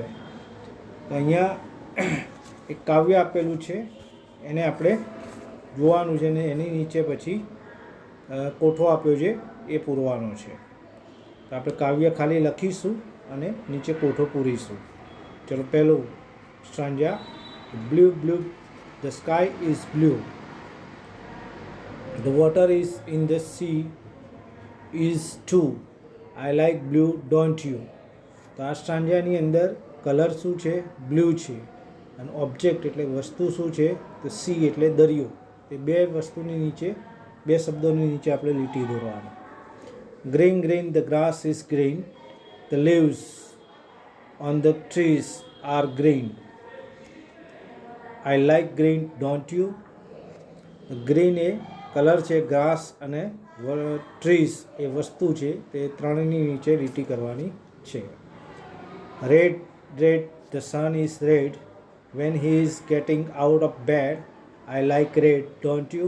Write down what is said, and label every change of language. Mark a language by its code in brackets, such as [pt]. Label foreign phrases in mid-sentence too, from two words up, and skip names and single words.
[gu] તો અહીંયા એક કાવ્ય આપેલું છે, એને આપણે જોવાનું છે ને એની નીચે પછી કોઠો આપ્યો છે એ પૂરવાનો છે. તો આપણે કાવ્ય ખાલી લખીશું અને નીચે કોઠો પૂરીશું. ચલો પહેલું [en] Stanza. Blue blue the sky is blue, the water is in the sea is too, I like blue don't you. [gu] તો આ સ્ટાન્જાની અંદર કલર શું છે? બ્લુ છે. અને ઓબ્જેક્ટ એટલે વસ્તુ શું છે? તો સી એટલે દરિયો. એ બે વસ્તુની નીચે, બે શબ્દોની નીચે આપણે લીટી દોરવાની. [en] Green green the grass is green, the leaves on the trees are green, I like green don't you. [gu] ગ્રીન એ કલર છે, ગ્રાસ અને ટ્રીઝ એ વસ્તુ છે, તે ત્રણની નીચે લીટી કરવાની છે. [en] Red red the sun is red, when he is getting out of bed, I like red don't you.